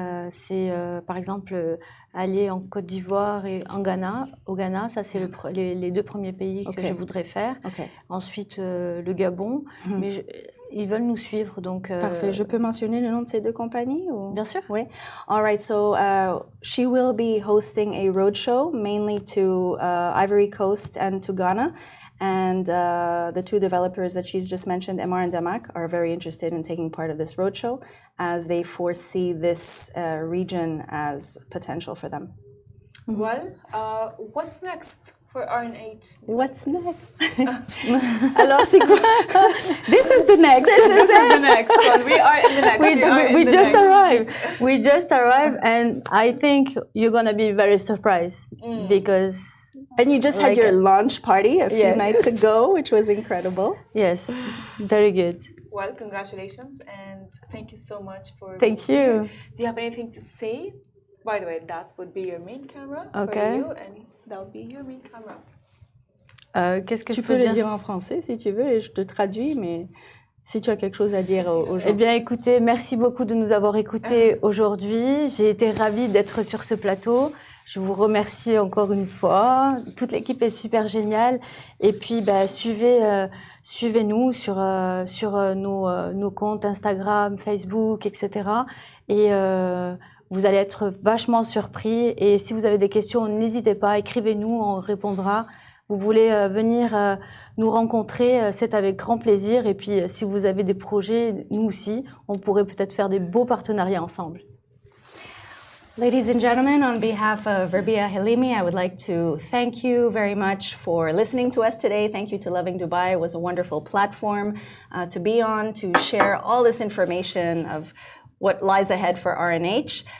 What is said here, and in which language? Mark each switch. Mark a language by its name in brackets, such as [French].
[French] C'est par exemple aller en Côte d'Ivoire et en Ghana. Au Ghana, ça c'est les deux premiers pays que je voudrais faire. Ensuite le Gabon, mais ils veulent nous suivre, donc... Parfait. Je peux mentionner le nom de ces deux compagnies? Ou... Bien sûr. [English] Oui. All right. So she will be hosting a roadshow mainly to Ivory Coast and to Ghana. And the two developers that she's just mentioned, Emar and Damak, are very interested in taking part of this roadshow as they foresee this region as potential for them. Well, what's next for RNH? What's next? [French] Alors, c'est quoi? [English] This is the next. This is the next one. We are in the next. We just arrived. We just arrived, and I think you're gonna be very surprised because. And you just had your launch party a few nights ago, which was incredible. Yes, very good. Well, congratulations, and thank you so much for Thank you. Here. Do you have anything to say? By the way, that would be your main camera for you, and that would be your main camera. [French] Qu'est-ce que tu peux le dire en français si tu veux, et je te traduis, mais si tu as quelque chose à dire aux gens. Eh bien, écoutez, merci beaucoup de nous avoir écoutés aujourd'hui. J'ai été ravie d'être sur ce plateau. Je vous remercie encore une fois. Toute l'équipe est super géniale. Et puis, suivez-nous sur nos comptes Instagram, Facebook, etc. Et vous allez être vachement surpris. Et si vous avez des questions, n'hésitez pas, écrivez-nous, on répondra. Vous voulez venir nous rencontrer, c'est avec grand plaisir. Et puis, si vous avez des projets, nous aussi, on pourrait peut-être faire des beaux partenariats ensemble. [English] Ladies and gentlemen, on behalf of Rebiha Helimi, I would like to thank you very much for listening to us today. Thank you to Lovin Dubai. It was a wonderful platform to be on, to share all this information of what lies ahead for RNH.